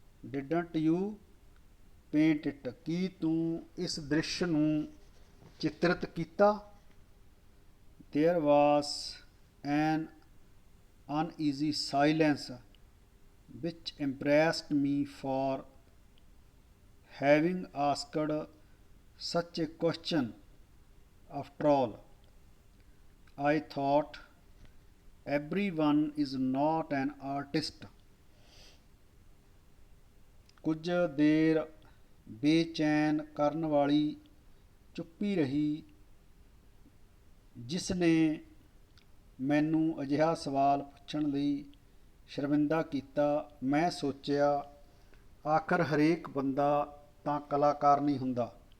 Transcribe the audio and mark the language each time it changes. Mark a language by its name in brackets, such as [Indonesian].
[English] didn't you paint it, [Punjabi] ਕੀ ਤੂੰ ਇਸ ਦ੍ਰਿਸ਼ ਨੂੰ ਚਿਤਰਿਤ ਕੀਤਾ? [English] there was an uneasy silence which impressed me for having asked such a question. After all, I thought, everyone is not an artist. [Punjabi] ਕੁਝ ਦੇਰ ਬੇਚੈਨ ਕਰਨ ਵਾਲੀ ਚੁੱਪੀ ਰਹੀ, ਜਿਸ ਨੇ ਮੈਨੂੰ ਅਜਿਹਾ ਸਵਾਲ ਪੁੱਛਣ ਲਈ ਸ਼ਰਮਿੰਦਾ ਕੀਤਾ। ਮੈਂ ਸੋਚਿਆ, ਆਖਰ ਹਰੇਕ ਬੰਦਾ ਤਾਂ ਕਲਾਕਾਰ ਨਹੀਂ ਹੁੰਦਾ।